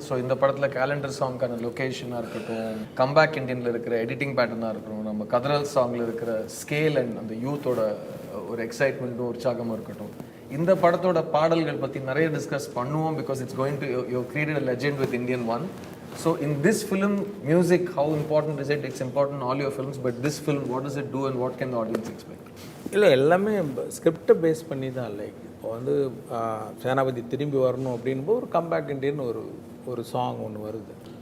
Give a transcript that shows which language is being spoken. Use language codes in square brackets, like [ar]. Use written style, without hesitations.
[ta] So இந்த படத்தில் calendar சாங்கான லொக்கேஷனாக இருக்கட்டும், கம்பேக் இண்டியனில் இருக்கிற எடிட்டிங் பேட்டர்னாக இருக்கட்டும், நம்ம கதரல் சாங்கில் இருக்கிற ஸ்கேல் அண்ட் அந்த யூத்தோட ஒரு எக்ஸைட்மெண்ட்டும் உற்சாகமும் இருக்கட்டும், இந்த படத்தோட பாடல்கள் பற்றி நிறைய டிஸ்கஸ் பண்ணுவோம். [en] Because it's going to you created a legend with Indian 1. So in this film, music, how important is it? It's important in all your films, but this film, what does it do and what can the audience expect? [ta] இல்லை எல்லாமே ஸ்கிரிப்டை base பண்ணி தான். Like இப்போ வந்து சேனாபதி திரும்பி வரணும் அப்படின்போது ஒரு கம்பேக் இண்டியன் ஒரு சாங் ஒன்று வருது.